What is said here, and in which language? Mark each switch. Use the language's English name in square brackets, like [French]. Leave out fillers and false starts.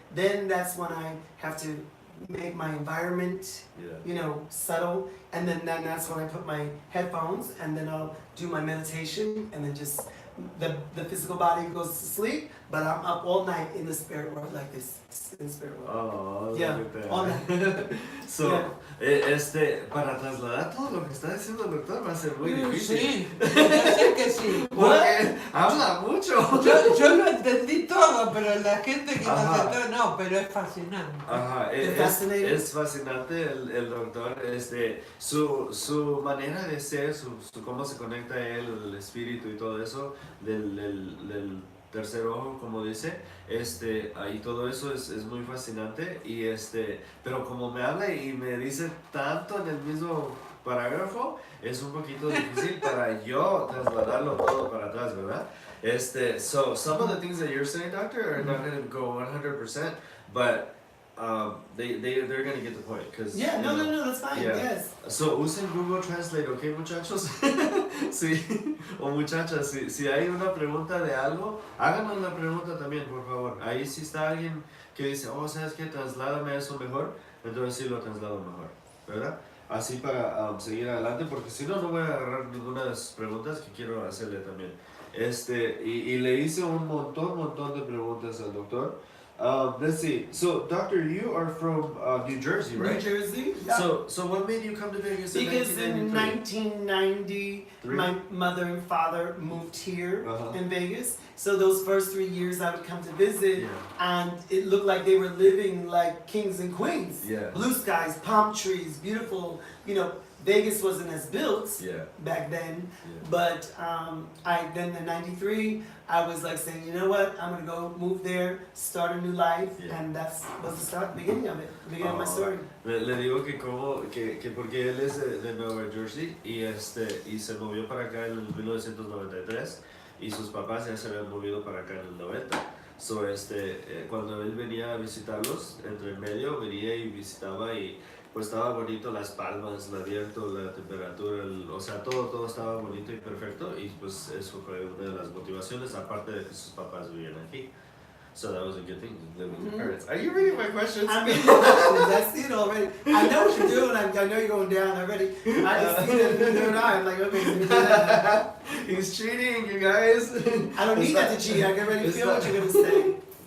[English] Then that's when I have to make my environment, subtle. And then that's when I put my headphones and then I'll do my meditation and then just the physical body goes to sleep, but I'm up all night in the spirit world like this. In the spirit world. Oh, yeah, all night. [Spanish] So, para trasladar todo lo que está diciendo el doctor va a ser muy difícil. Sí, sé que sí. Porque habla mucho. Yo lo entendí todo, pero la gente que nos está, no, pero es fascinante. Ajá, es fascinante el doctor, su manera de ser, cómo se conecta él, el espíritu y todo eso, del tercer ojo, como dice, ahí todo eso es muy fascinante y pero como me habla y me dice tanto en el mismo parágrafo, es un poquito difícil para yo trasladarlo todo para atrás, ¿verdad? So some of the things that you're saying, doctor, are not going to go 100%, but they're going to get the point. No, that's fine, yes. So usen Google Translate, ¿ok, muchachos? Sí, o muchachas, si hay una pregunta de algo, háganos la pregunta también, por favor. Ahí si está alguien que dice, ¿sabes qué? Trasládame eso mejor, entonces sí lo traslado mejor, ¿verdad? Así para seguir adelante, porque si no, no voy a agarrar ninguna de las preguntas que quiero hacerle también. Y le hice un montón de preguntas al doctor. [English] Let's see. So, doctor, you are from New Jersey, right? New Jersey. Yeah. So what made you come to Vegas in because 1993? in 1990, my mother and father moved here in Vegas. So those first 3 years I would come to visit, and it looked like they were living like kings and queens. Yeah. Blue skies, palm trees, beautiful. Vegas wasn't as built back then, but then in '93 I was like saying, you know what, I'm gonna go move there, start a new life, and that was the beginning of it, the beginning of my story. [Spanish] Le digo que porque él es de Nueva Jersey y se movió para acá en el 1993 y sus papás ya se habían movido para acá en el 90. So cuando él venía a visitarlos, entre el medio venía y visitaba y pues estaba bonito, las palmas, el viento, la temperatura, o sea, todo estaba bonito y perfecto, y pues eso fue una de las motivaciones, aparte de que sus papás vivían aquí. [English] So that was a good thing, to live with your parents. Are you reading my questions? I'm reading the questions. I see it already. I know what you're doing. I know you're going down already. I just see that in your eye. I'm like, okay, so do that. He's cheating, you guys. I don't need that to cheat. I can already feel what you're going to say.